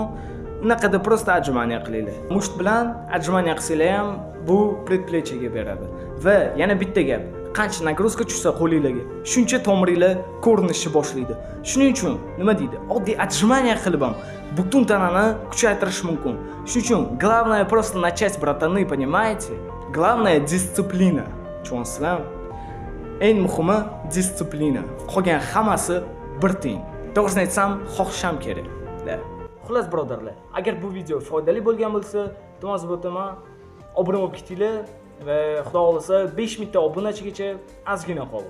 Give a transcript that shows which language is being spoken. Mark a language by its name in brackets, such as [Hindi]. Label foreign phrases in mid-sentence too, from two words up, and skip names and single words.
[Uzbek] Unaqada prosta отжимание qilinglar. Musht bilan отжимание qilsanglar ham bu predplechaga beradi. Va yana bitta gap, qancha nagruzka tushsa qo'lingizga, shuncha tomiringlar ko'rinishni boshlaydi. Shuning uchun nima deydi? Oddiy отжимание qilib ham butun tanani kuchaytirish mumkin. Shuning uchun [Russian] главное просто начать, братаны, понимаете? Главное дисциплина. [Uzbek] Tushunasizlar? Eng muhimi disiplina. Qolgan hammasi bir tiyin. To'g'risini aytsam, xohisham kerak. Xullas birodarlar, agar bu video foydali bo'lgan bo'lsa, iltimos etaman, obuna bo'lib ketinglar va xudo xolasa 5000 ta obunachigacha ozgina qoldi.